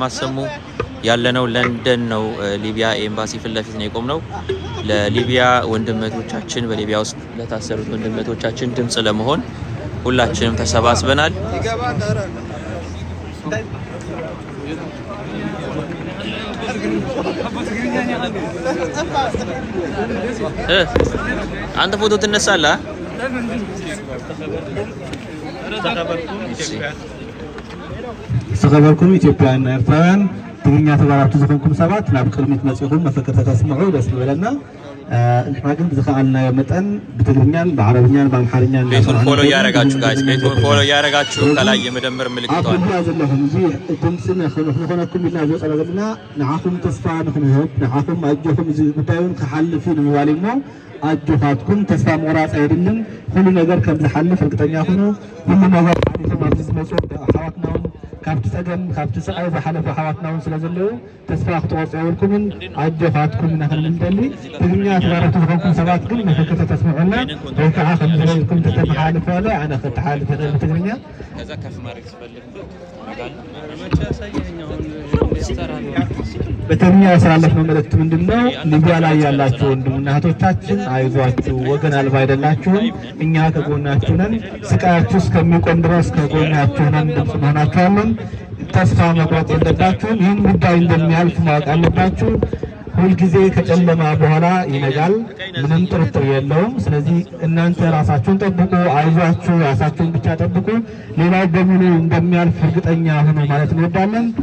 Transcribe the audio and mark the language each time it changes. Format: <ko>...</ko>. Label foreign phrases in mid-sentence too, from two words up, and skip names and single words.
<am>አሰሙ። ያለነው ለንደን ነው። ሊቢያ ኤምባሲ ፊት ለፊት ነው የቆምነው። ለሊቢያ ወንድመቶቻችን በሊቢያ ውስጥ ለታሰሩት ወንድመቶቻችን ድምጽ ለመሆን ሁላችንም ተሰባስበናል። አንተ ፎቶ ትነሳለህ?</am> <ti>ተኸበርኩም ኢትዮጵያውያንና ኤርትራውያን ትግርኛ ተባራቱ ዝኾንኩም ሰባት ናብ ቅድሚት መጽኹም መፈክርታ ተስምዑ ደስ ይበለና። እንትና ግን ብዝኸኣልናዮ መጠን ብትግርኛን በዓረብኛን በአምሓርኛን</ti> <am>ቤቱን ፎሎ እያደረጋችሁ ጋይስ፣ ቤቱን ፎሎ እያደረጋችሁ ከላይ የመደመር ምልክቷን</am> <ti>ኣብያ ዘለኹም እዚ ድምፂ ንኾነኩም ኢልና ዝወፀና ዘለና ንዓኹም ተስፋ ንኽንህብ ንዓኹም ኣጆኹም እዚ ጉዳዩን ክሓልፍ እዩ ንምባል እሞ ኣጆኻትኩም ተስፋ ምቑራፅ ኣይድልን። ኩሉ ነገር ከም ዝሓልፍ</ti> <am>እርግጠኛ ሁኑ።</am> <ti>ኩሉ ነገር ቶም ኣብዚ ዝመፁ ኣሕዋትና እውን ካብቲ ፀገም ካብቲ ስቃይ ዝሓለፈ ኣሕዋትና እውን ስለ ዘለዉ ተስፋ ክትቆርፁ የብልኩምን ኣጆኻትኩም ኢና ክንምደሊ። ትግርኛ ተባረቱ ዝኾንኩም ሰባት ግን መፈክርታ ተስምዑና ወይ ከዓ ከም ዝለይኩም ተተመሓልፍ ያለ ኣነ ክተሓልፍ ይኽእል ብትግርኛ</ti> <am>ከዛ ከፍ ማድረግ ስፈልግ በትግርኛ ያስተላለፍነው መልእክት ምንድነው? ሊቢያ ላይ ያላችሁ ወንድምና እህቶቻችን አይዟችሁ፣ ወገን አልባ አይደላችሁም። እኛ ከጎናችሁ ነን። ስቃያችሁ እስከሚቆም ድረስ ከጎናችሁ ነን። ድምፅ መሆናችኋለን። ተስፋ መቁረጥ የለባችሁም። ይህን ጉዳይ እንደሚያልፍ ማወቅ አለባችሁ። ሁልጊዜ ከጨለማ በኋላ ይነጋል፣ ምንም ጥርጥር የለውም። ስለዚህ እናንተ ራሳችሁን ጠብቁ፣ አይዟችሁ፣ ራሳችሁን ብቻ ጠብቁ። ሌላው በሙሉ እንደሚያልፍ እርግጠኛ ሁኑ ማለት እንወዳለን።</am>